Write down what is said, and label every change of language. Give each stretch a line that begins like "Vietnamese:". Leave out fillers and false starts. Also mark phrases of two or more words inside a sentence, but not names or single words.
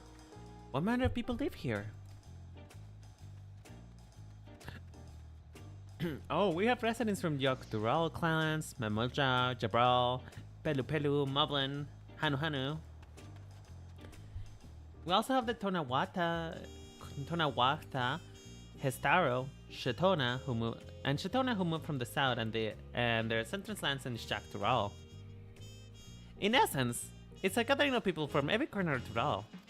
English: What manner of people live here? Oh, we have residents from the Octural clans, Mamulja, Jabral, Pelu Pelu, Moblin, Hanu Hanu. We also have the Tonawata, Hestaro, Shatona, who moved from the south, and their central lands in Shaktural. In essence, it's a gathering of people from every corner of Tural.